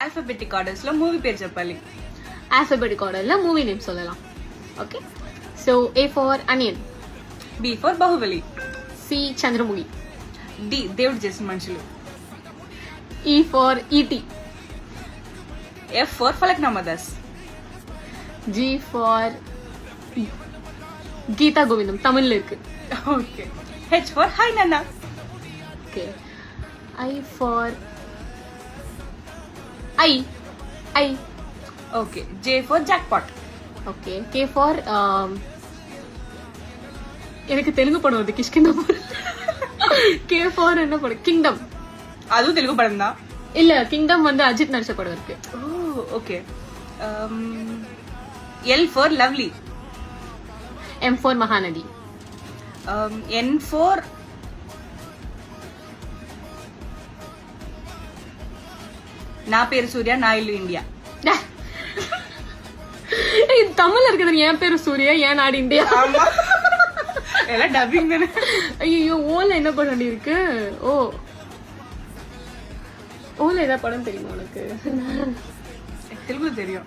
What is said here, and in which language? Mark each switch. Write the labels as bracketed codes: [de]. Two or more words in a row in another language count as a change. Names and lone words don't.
[en] alphabetic orders [te] లో మూవీ పేరు చెప్పాలి. [en] alphabetic order movie name [te] சொல்லலாம். [en] Okay, so A for Onion, B for Baahubali, C చంద్రముఖి, డి దేవుడు చేసిన మనుషులు, E for E.T., F for Falaknuma Das, G for [ta] கீதா கோவிந்தம், தமிழ்ல இருக்கு. [en] Okay, H for Hi Nanna, ఓకే, I for I, Okay, J for Jackpot, [ta] ఓకే, [en] K for [ta] எனக்கு தெலுங்கு படம் வந்து கிஷ்கிந்தாபுர். [en] K for [ta] என்ன படம்? கிங்டம். அது தெலுங்கு படந்தா? இல்ல, கிங்டம் வந்து அஜித் நடிச்ச படம் இருக்கு. [en] Okay, L for Lovely, M for [ta] மகாநதி, [en] N for నా పేరు సూర్య నా ఇల్లు ఇండియా. [ta] இது தமிழ்ல இருக்குது. என் பேரு சூர்யா, என் நாடு இந்தியா. ஆமா, எல்லாம் டப்பிங் தானே. ஐயோ, ஓல என்ன படம் வேண்டி இருக்கு? ஓல ஏதா படம் தெரியுமா உனக்கு? தெலுங்கு தெரியும்.